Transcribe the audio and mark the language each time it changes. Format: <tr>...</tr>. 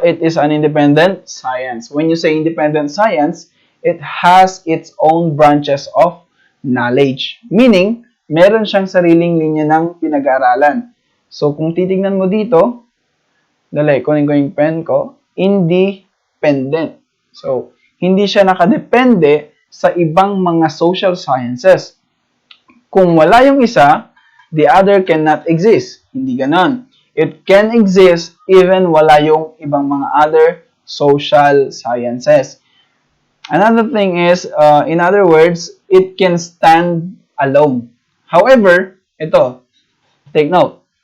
<en>It is an independent science. When you say independent science, it has its own branches of knowledge.</en> <tl>Meaning, meron siyang sariling linya ng pinag-aaralan. So, kung titignan mo dito, dali, kunin ko yung pen ko, independent. So, hindi siya nakadepende sa ibang mga social sciences. Kung wala yung isa,</tl> <en>the other cannot exist.</en> <tl>Hindi ganon.</tl> <en>It can exist even</en> <tl>wala yung ibang mga</tl> <en>other social sciences. Another thing is, in other words, it can stand alone. However,</en> <tl>ito,</tl> <en>take note.</en>